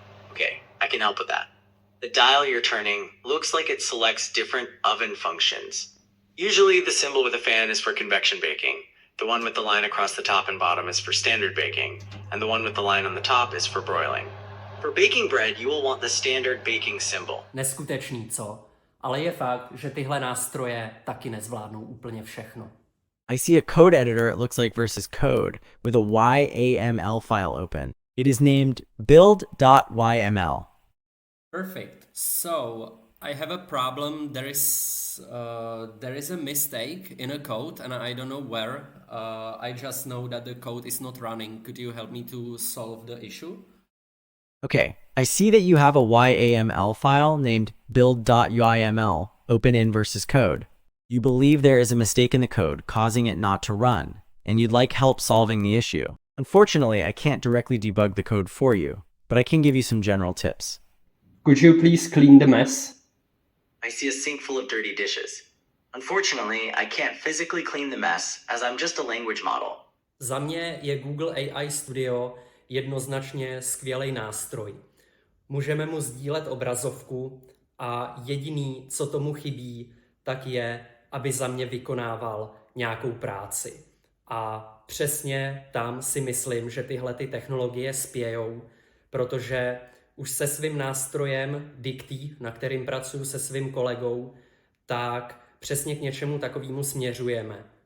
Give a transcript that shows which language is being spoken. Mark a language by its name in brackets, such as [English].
[English] Okay, I can help with that. The dial you're turning looks like it selects different oven functions. Usually the symbol with a fan is for convection baking. The one with the line across the top and bottom is for standard baking, and the one with the line on the top is for broiling. For baking bread, you will want the standard baking symbol. [Czech] Neskutečný, co? Ale je fakt, že tyhle nástroje taky nezvládnou úplně všechno. [English] I see a code editor, it looks like versus code, with a YAML file open. It is named build.yml. Perfect. So I have a problem. There is a mistake in a code, and I don't know where. I just know that the code is not running. Could you help me to solve the issue? Okay, I see that you have a YAML file named build.yml open in versus code. You believe there is a mistake in the code causing it not to run, and you'd like help solving the issue. Unfortunately, I can't directly debug the code for you, but I can give you some general tips. Could you please clean the mess? I see a sink full of dirty dishes. Unfortunately, I can't physically clean the mess as I'm just a language model. [Czech] Za mě je Google AI Studio jednoznačně skvělý nástroj. Můžeme mu sdílet obrazovku a jediný, co tomu chybí, tak je, aby za mě vykonával nějakou práci. A přesně tam si myslím, že tyhle ty technologie spějou, protože už se svým nástrojem Dictý, na kterým pracuji se svým kolegou, tak přesně k něčemu takovému směřujeme.